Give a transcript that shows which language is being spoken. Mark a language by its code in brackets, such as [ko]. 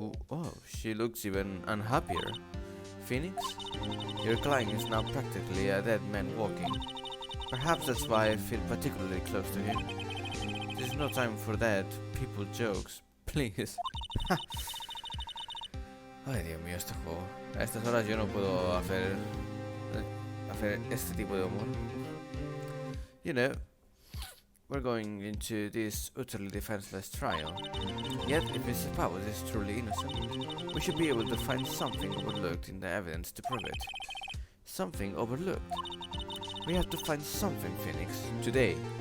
[en] Oh, she looks even unhappier. Phoenix? Your client is now practically a dead man walking. Perhaps that's why I feel particularly close to him. There's no time for that people jokes, please. [es] Ay, Dios mío, este juego. A estas horas yo no puedo hacer este tipo de humor. [en] You know, we're going into this utterly defenseless trial. Yet, if Mr. Powers is truly innocent, we should be able to find something overlooked in the evidence to prove it. Something overlooked. We have to find something, Phoenix, today.